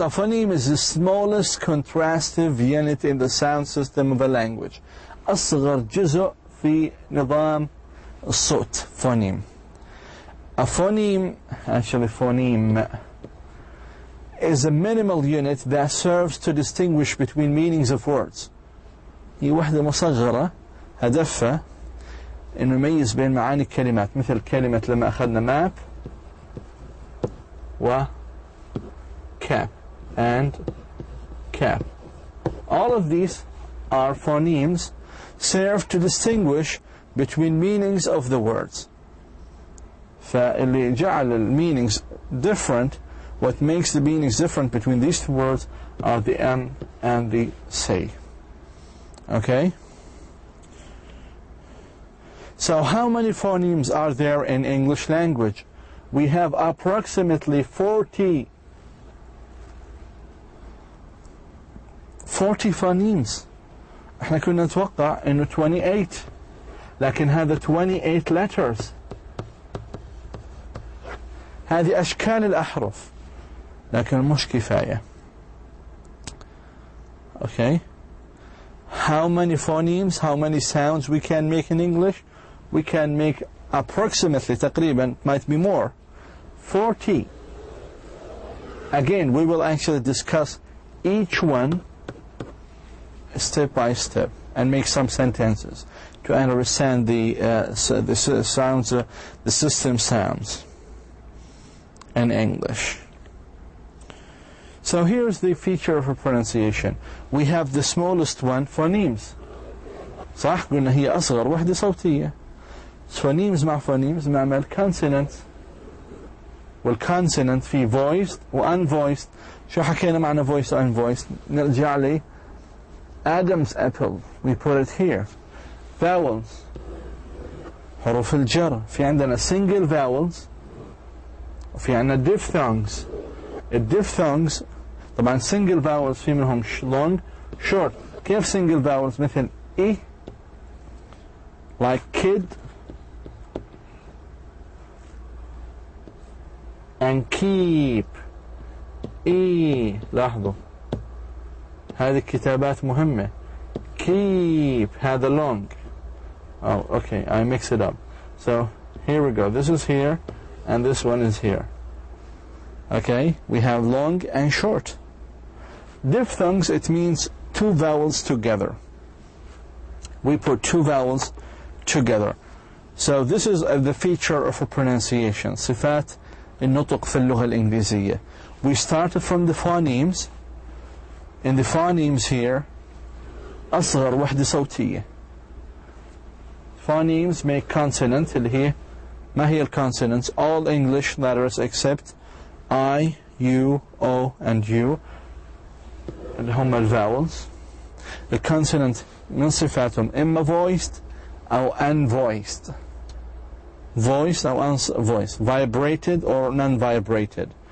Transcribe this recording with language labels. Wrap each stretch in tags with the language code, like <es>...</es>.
<en>A phoneme is the smallest contrastive unit in the sound system of a language.</en> <ar>أصغر جزء في نظام الصوت. Phoneme.</ar> <en>A phoneme, actually phoneme, is a minimal unit that serves to distinguish between meanings of words.</en> <ar>هي وحدة مصغرة هدفها إنه يميز بين معاني الكلمات، مثل كلمة لما أخذنا map و cap and cap.</ar> <en>All of these are phonemes serve to distinguish between meanings of the words.</en> <ar>فاللي جعل</ar> <en>meanings different, what makes the meanings different between these two words are the M and the C. Okay? So how many phonemes are there in English language? We have approximately 40 phonemes.</en> <ar>احنا كنا نتوقع انه 28 لكن هذا 28 letters. هذه أشكال الأحرف لكن مش كفاية.</ar> <en>Okay? How many phonemes, how many sounds we can make in English? We can make approximately,</en> <ar>تقريبا,</ar> <en>might be more, 40. Again, we will actually discuss each one step by step and make some sentences to understand the sounds, the system sounds in English. So here's the feature of a pronunciation. We have the smallest one, phonemes.</en> <ar>صح؟ قلنا هي أصغر وحدة صوتية. phonemes مع phonemes نعمل consonants. والconsonant في voiced و unvoiced. شو حكينا معنى voiced و unvoiced؟ نرجع لي Adam's apple.</ar> <en>We put it here. Vowels.</en> <ar>حروف الجر. في عندنا single vowels. وفي عندنا diphthongs. الdiphthongs طبعا single vowels في منهم long, short.</ar> <en>كيف single vowels؟ مثل E like kid and keep.</en> <ar>E لاحظوا هذه كتابات مهمة.</ar> <en>keep هذا long. Oh, okay, I mix it up. So here we go. This is here and this one is here. Okay, we have long and short. Diphthongs, it means two vowels together. We put two vowels together. So this is the feature of a pronunciation.</en> <ar>صفات النطق في اللغة الإنجليزية.</ar> <en>We started from the phonemes. In the phonemes here,</en> <ar>أصغر وحدة صوتية.</ar> <en>Phonemes make consonant</en> <ar>اللي هي ما هي الconsonants?</ar> <en>All English letters except I, U, O and U</en> <ar>اللي هم الvowels.</ar> <en>The consonant</en> <ar>من صفاتهم إما</ar> <en>voiced أو unvoiced. Voiced أو unvoiced. Vibrated or non-vibrated.</en>